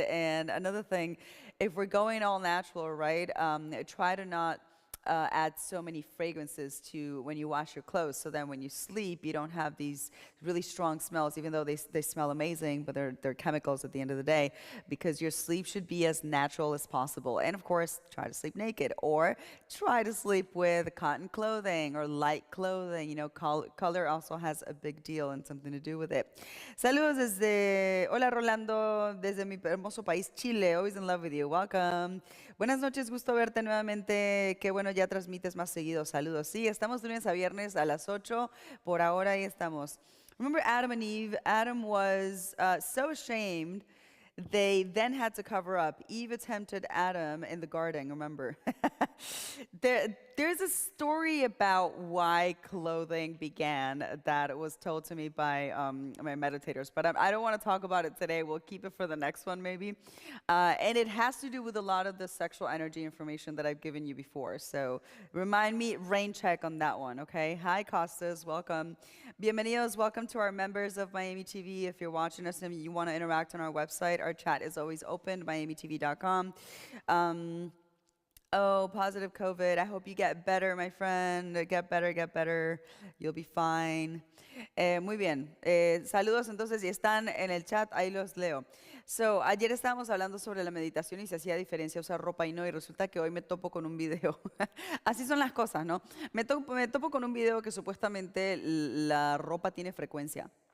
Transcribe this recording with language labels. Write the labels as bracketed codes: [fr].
[en] And another thing, if we're going all natural, right, try to not add so many fragrances to when you wash your clothes, so then when you sleep you don't have these really strong smells, even though they smell amazing, but they're chemicals at the end of the day, because your sleep should be as natural as possible. And of course, try to sleep naked or try to sleep with cotton clothing or light clothing. You know, color also has a big deal and something to do with it. [es] Saludos desde, hola Rolando, desde mi hermoso país Chile. [en] Always in love with you. Welcome. [es] Buenas noches, gusto verte nuevamente. Qué bueno, ya transmites más seguido. Saludos. Sí, estamos de lunes a viernes a las 8. Por ahora ahí estamos. [en] Remember Adam and Eve? Adam was so ashamed, they then had to cover up. Eve tempted Adam in the garden, remember? There's a story about why clothing began that was told to me by my meditators, but I don't want to talk about it today. We'll keep it for the next one, maybe. And it has to do with a lot of the sexual energy information that I've given you before. So remind me, rain check on that one, okay? Hi, Costas, welcome. Bienvenidos, welcome to our members of Miami TV. If you're watching us and you want to interact on our website, our chat is always open, miamitv.com. Oh, positive COVID. I hope you get better, my friend. Get better, get better. You'll be fine. [es] Muy bien. Saludos entonces, si están en el chat, ahí los leo. So, ayer estábamos hablando sobre la meditación y si hacía diferencia usar ropa y no, y resulta que hoy me topo con un video. Así son las cosas, ¿no? Me topo con un video que supuestamente la ropa tiene frecuencia.